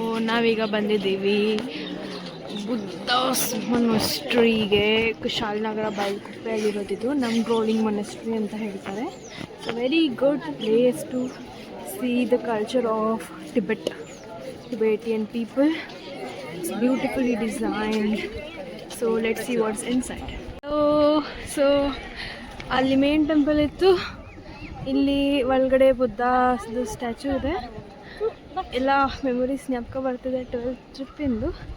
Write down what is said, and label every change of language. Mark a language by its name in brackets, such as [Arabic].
[Kannada] ನಾವೀಗ ಬಂದಿದ್ದೀವಿ ಬುದ್ಧಾಸ್ ಮೊನಾಸ್ಟ್ರಿಗೆ. ಕುಶಾಲನಗರ ಬೈಲ್ಕುಪ್ಪೆಯಲ್ಲಿರೋದಿದ್ದು ನಮ್ಮ ರೋಲಿಂಗ್ ಮೊನಾಸ್ಟ್ರಿ ಅಂತ ಹೇಳ್ತಾರೆ. [English] It's a very good place to see the culture of Tibetan people. It's beautifully designed. So let's see what's inside. [Kannada] So ಅಲ್ಲಿ main temple ಇತ್ತು, ಇಲ್ಲಿ ಒಳಗಡೆ ಬುದ್ಧದು ಸ್ಟ್ಯಾಚು ಇದೆ. ಎಲ್ಲ ಮೆಮೊರೀಸ್ ಜ್ಞಾಪಕ ಬರ್ತಿದೆ 12th ಟ್ರಿಪ್ಪಿಂದು.